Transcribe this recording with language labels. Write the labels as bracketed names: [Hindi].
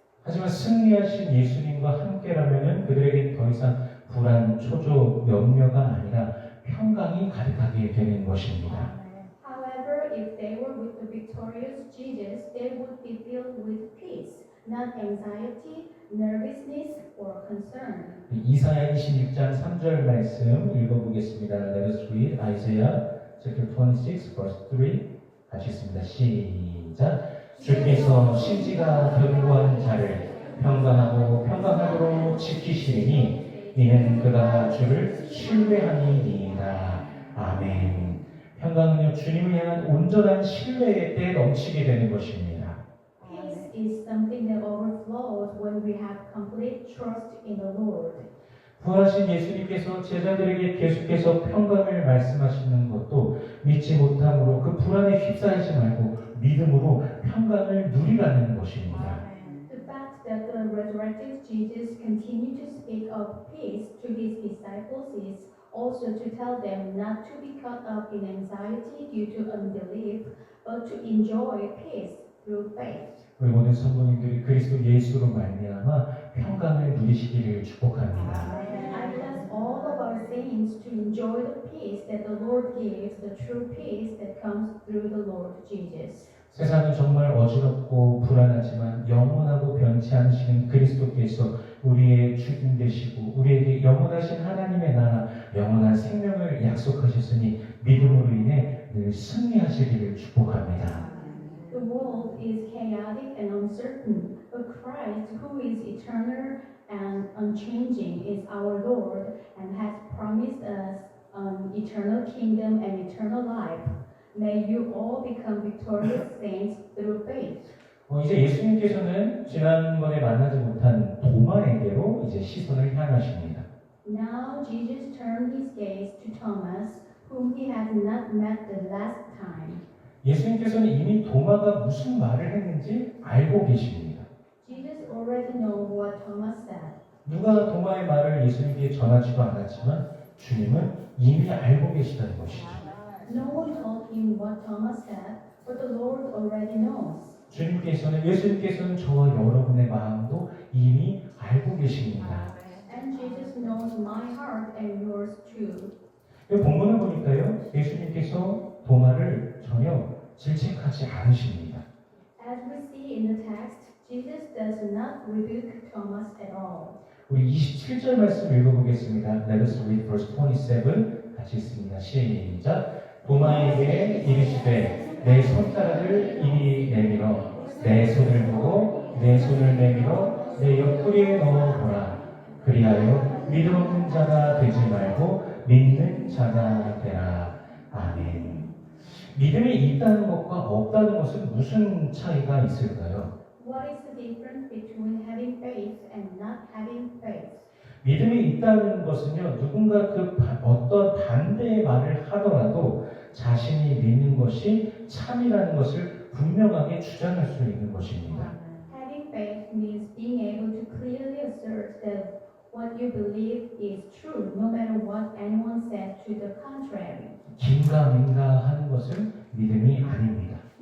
[Korean] 하지만 승리하신 예수님과 함께라면 그들에게 더 이상 불안, 초조, 염려가 아니라 평강이 가득하게 되는 것입니다. [English] However, if they were with the victorious Jesus, they would be filled with peace, not anxiety, nervousness, or concern. [Korean] 이사야 26장 3절 말씀 읽어보겠습니다. [English] Let us read Isaiah chapter 26 verse 3. [Korean] 같이 있습니다. 시작. 주께서 심지가 견고한 자를 평강하고 평강하도록 지키시리니 이는 그가 주를 신뢰함이니이다. 아멘. 평강은요 주님을 향한 온전한 신뢰의 때에 넘치게 되는 것입니다. [English] Peace is something that overflows when we have complete trust in the Lord. [Korean] 부활하신 예수님께서 제자들에게 계속해서 평강을 말씀하시는 것도 믿지 못함으로 그 불안에 휩싸이지 말고 믿음으로 평강을 누리라는 것입니다. [English] The fact that the resurrected Jesus continued to speak of peace to his disciples is also to tell them not to be caught up in anxiety due to unbelief, but to enjoy peace through faith. [Korean] 우리 모든 성도님들이 그리스도 예수로 말미암아 평강을 누리시기를 축복합니다. [English] I bless all of our saints to enjoy the peace that the Lord gives, the true peace that comes through the Lord Jesus. [Korean] 세상은 정말 어지럽고 불안하지만 영원하고 변치 않으시는 그리스도께서 우리의 주인 되시고 우리에게 영원하신 하나님의 나라, 영원한 생명을 약속하셨으니 믿음으로 인해 늘 승리하시기를 축복합니다. [English] The world is chaotic and uncertain, but Christ, who is eternal and unchanging, is our Lord and has promised us an eternal kingdom and eternal life. May you all become victorious saints through faith. [Korean] 이제 예수님께서는 지난번에 만나지 못한 도마에게로 이제 시선을 향하십니다. [English] Now Jesus turned his gaze to Thomas, whom he had not met the last time. [Korean] 예수님께서는 이미 도마가 무슨 말을 했는지 알고 계십니다. [English] Jesus already knew what Thomas said. [Korean] 누가 도마의 말을 예수님께 전하지도 않았지만 주님은 이미 알고 계시다는 것이죠. [English] No one told him what Thomas said, but the Lord already knows. [Korean] 예수님께서는 저와 여러분의 마음도 이미 알고 계십니다. [English] And Jesus knows my heart and yours too. [Korean] 본문을 보니까요, 예수님께서 도마를 전혀 질책하지 않으십니다. [English] As we see in the text, Jesus does not rebuke Thomas at all. [Korean] 우리 27절 말씀 읽어보겠습니다. [English] Let us read verse 27. [Korean] 같이 읽습니다. 시작. 도마에게 이르시되 내 손가락을 이리 내밀어 내 손을 보고 내 손을 내밀어 내 옆구리에 넣어보라. 그리하여 믿음 없는 자가 되지 말고 믿는 자가 되라. 아멘. 믿음이 있다는 것과 없다는 것은 무슨 차이가 있을까요? [English] What is the difference between having faith and not having faith? [Korean] 믿음이 있다는 것은요, 누군가 어떤 반대의 말을 하더라도 자신이 믿는 것이 참이라는 것을 분명하게 주장할 수 있는 것입니다. [English] Having faith means being able to clearly assert that what you believe is true, no matter what anyone says to the contrary. [Korean] 긴가민가 하는 것은 믿음이 아닙니다.